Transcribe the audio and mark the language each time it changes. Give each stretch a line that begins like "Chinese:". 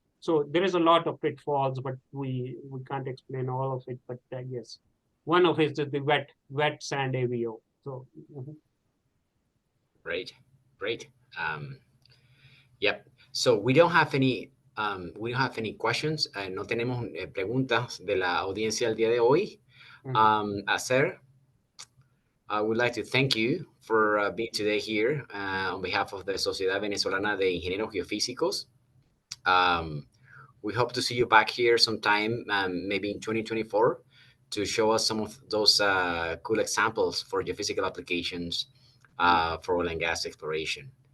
English: So there is a lot of pitfalls, but we can't explain all of it. But yes, one of it is the wet sand AVO. So Great, great. Yep. So we don't have any questions.
Spanish: No tenemos preguntas de la audiencia el día de hoy.
English: Azer, I would like to thank you for being today here on behalf of the Sociedad Venezolana de Ingenieros Geofísicos. We hope to see you back here sometime, maybe in 2024, to show us some of those cool examples for geophysical applications for oil and gas exploration.